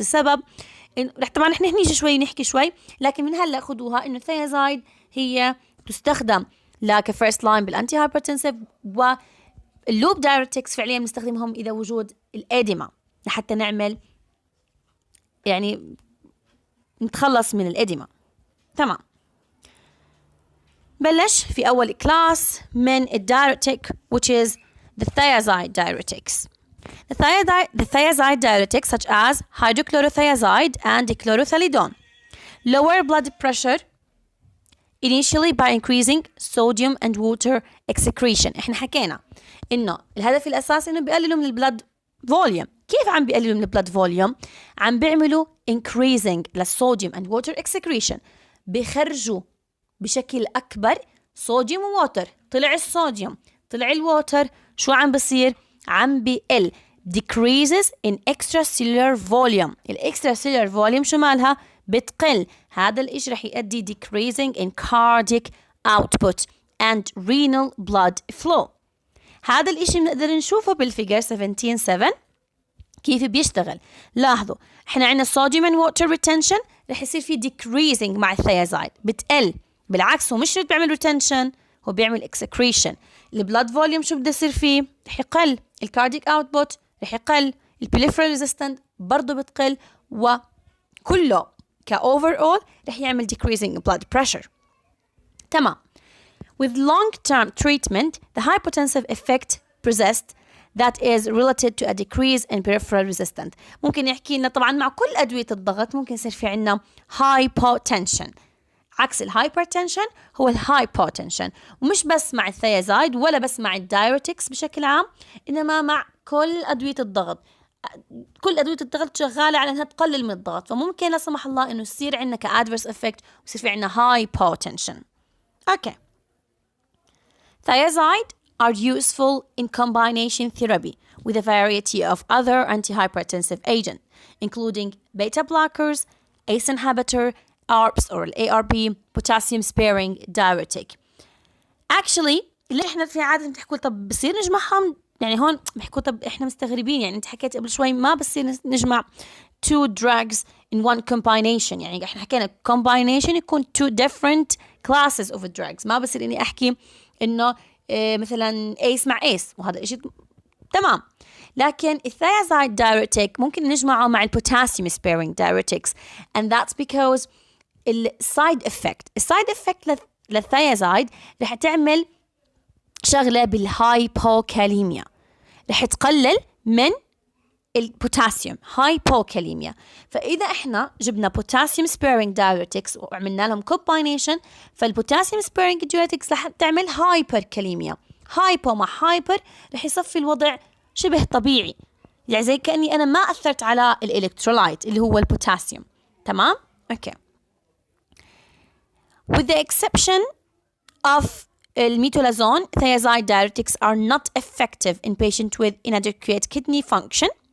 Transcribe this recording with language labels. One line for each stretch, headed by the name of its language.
Arabic: السبب رح طبعا احنا نيجي شوي نحكي شوي، لكن من هلا خدوها انه الثيازايد هي تستخدم كفيرست لاين بالانتي هايبرتنسيف، واللوب دايرتكس فعليا بنستخدمهم اذا وجود الاديما لحتى نعمل يعني نتخلص من الاديما. تمام. بلش في أول كلاس من الدايرتيك
English: which is the thiazide diuretics. The thiazide diuretics such as hydrochlorothiazide and dichlorothalidone lower blood pressure initially by increasing sodium and water excretion.
Arabic: احنا حكينا إنه الهدف الأساسي إنه بيقللوا من البلد فوليوم. كيف عم بيقللوا من البلد فوليوم؟ عم بيعملوا increasing للصوديوم
English: and water excretion،
Arabic: بيخرجوا بشكل أكبر صوديوم ووتر. طلع الصوديوم، طلع الووتر، شو عم بصير؟ عم بيقل
English: decreases in extracellular volume.
Arabic: extracellular volume شو مالها؟ بتقل. هذا الإشي رح يؤدي
English: decreasing in cardiac output and renal blood flow.
Arabic: هذا الإشي بنقدر نشوفه بالفيجر 17.7 كيف بيشتغل. لاحظوا احنا عندنا
English: sodium and water retention،
Arabic: رح يصير في decreasing مع الثيازايد، بتقل. بالعكس هو مش بيعمل retention، هو بيعمل excretion. البلاد فوليوم شو بده يصير فيه؟ رح يقل. الكارديك اوتبوت رح يقل. البريفرال ريزيستنت برضه بتقل، وكله كoverall رح يعمل
English: decreasing blood pressure.
Arabic: تمام.
English: With long-term treatment, the hypotensive effect persists that is related to a decrease in peripheral resistance.
Arabic: ممكن يحكي لنا طبعا مع كل أدوية الضغط ممكن يصير في عنا hypotension. عكس الهايبرتنشن هو الهايبوتنشن، ومش بس مع الثيازايد ولا بس مع الدايوريتكس بشكل عام، إنما مع كل أدوية الضغط. كل أدوية الضغط شغالة على أنها تقلل من الضغط، فممكن لا سمح الله إنه يصير عندنا كأدفيرس إفكت ويصير في عندنا هايبوتنشن. أوكي.
English: Thiazide are useful in combination therapy with a variety of other antihypertensive agents, including beta blockers, ACE inhibitor, ARBs or ARB, potassium sparing diuretic.
Arabic: Actually اللي احنا في عادة بنحكوا طب بصير نجمعهم، يعني هون بحكوا طب احنا مستغربين، يعني انت حكيت قبل شوي ما بصير نجمع
English: two drugs in one combination.
Arabic: يعني احنا حكينا combination يكون
English: two different classes of drugs،
Arabic: ما بصير اني احكي انه مثلا ACE مع ACE، وهذا الشيء تمام. لكن الثيازايد دايوريتيك ممكن نجمعه مع البوتاسيوم
English: sparing diuretics and that's because
Arabic: السايد افكت للثيازايد رح تعمل شغلة بالهايبوكاليميا، رح تقلل من البوتاسيوم هايبوكاليميا. فإذا إحنا جبنا بوتاسيوم
English: sparing diuretics
Arabic: وعملنا لهم combination، فالبوتاسيوم sparing diuretics رح تعمل هايبركاليميا. هايبو مع هايبر رح يصفي الوضع شبه طبيعي، يعني زي كأني أنا ما أثرت على الإلكترولايت اللي هو البوتاسيوم. تمام؟ أوكي.
English: With the exception of الميتولازون, thiazide diuretics are not effective in patients with inadequate kidney function.